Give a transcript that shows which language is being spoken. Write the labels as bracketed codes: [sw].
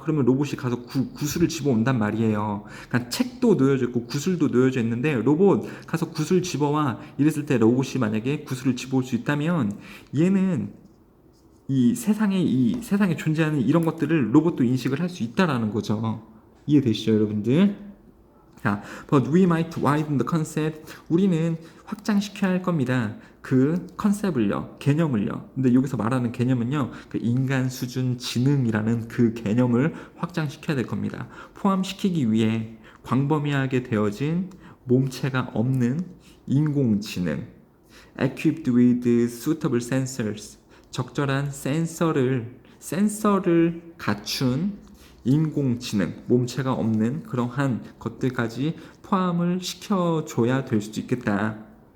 [ko] 그러면 로봇이 가서 구슬을 집어온단 말이에요. 그러니까 책도 놓여져 있고 구슬도 놓여져 있는데 로봇 가서 구슬 집어와. 이랬을 때 로봇이 만약에 구슬을 집어올 수 있다면 얘는 이 세상에 존재하는 이런 것들을 로봇도 인식을 할 수 있다라는 거죠. 이해되시죠, 여러분들? [en] 자, but we might widen the concept. [ko] 우리는 확장시켜야 할 겁니다. 그 컨셉을요, 개념을요. 근데 여기서 말하는 개념은요, 그 인간 수준 지능이라는 그 개념을 확장시켜야 될 겁니다. 포함시키기 위해 광범위하게 되어진 몸체가 없는 인공지능, [en] equipped with suitable sensors, [ko] 적절한 센서를 갖춘 인공지능, 몸체가 없는 그러한 것들까지 포함을 시켜줘야 될 수도 있겠다.